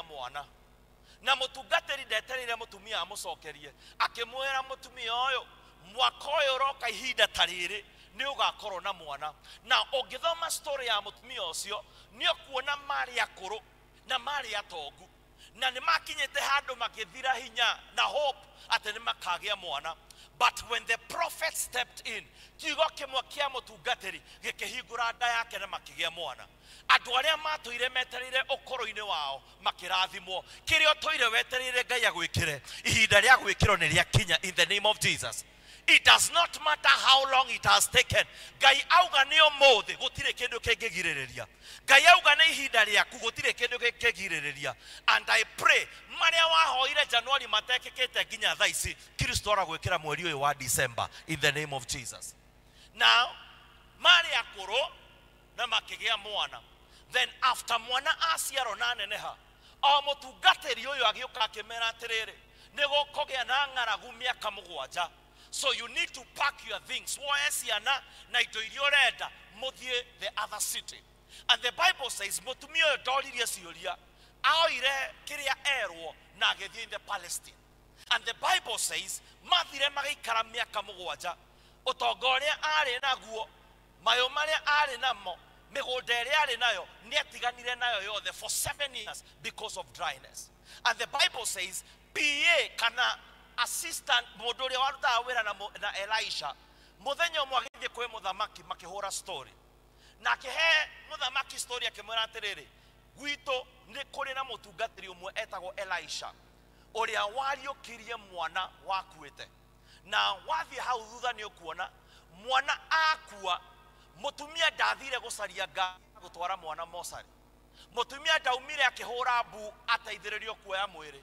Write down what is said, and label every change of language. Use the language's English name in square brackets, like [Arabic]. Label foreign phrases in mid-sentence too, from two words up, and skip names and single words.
[Kikuyu] mwana na mutungatiri ndeterire mutumia amucokerie akimwira mutumia uyu mwaka uyu roka ihinda tariri ni ugakorwo na mwana na ungithoma story ya mutumia ucio ni ukuona mari akuru na mari atongu na ni makinyete handu makithira hinya na hope ati ni makagia mwana [English] But when the prophet stepped in, [Kikuyu] kiugo kimwe kia mutungatiri gikihingura nda yake na makigia mwana. Andu aria matuire metereire ukoro-ini wao makirathimwo. Kiria toire wetereire Ngai agwikire, ihinda ria gwikirwo ni ria kinya [English] in the name of Jesus. It does not matter how long it has taken. [Kikuyu] Ngai auga ni umuthi gutire kindu kingigiriria. Ngai auga ni ihinda riaku gutire kindu kingigiriria. [English] And I pray [Kikuyu] maria wahoire January matekekete nginya thaa ici Kristo aragwikira mweri uyu wa December [English] in the name of Jesus. [Kikuyu] Now mari akuru na makigia mwana. Then after mwana aciarwo na neneha, o mutungatiri uyu agiuka akimera atiriri nigukugia na ng'aragu miaka 7. [English] So you need to pack your things. [Kikuyu] Woesiana na indo iria urenda muthie [English] the other city. And the Bible says [Kikuyu] mutumia uyu ndoririe ciuria aoire kiria erwo na agithie [English] in the Palestine. And the Bible says [Kikuyu] mathire magaikara miaka [English] 7. [Kikuyu] Utonga uria ari naguo, mayo maria ari namo, migunda iria ari nayo niatiganire nayo yothe [English] for 7 years because of dryness. And the Bible says [Kikuyu] PA kana assistant modori waruta wera na Elisha muthenya umwe agithie kwe muthamaki makihura story na kihe muthamaki story akimwira atiriri gwito ni kuri na mutungatiri umwe etagwo Elisha uria wariukirie mwana wakuite na wathie hau thutha ni ukuona mwana akua mutumia ndathire gucaria Ngai gutwara mwana mosari mutumia ndaumire akihura mbu ateithiririo kuoya mwiri.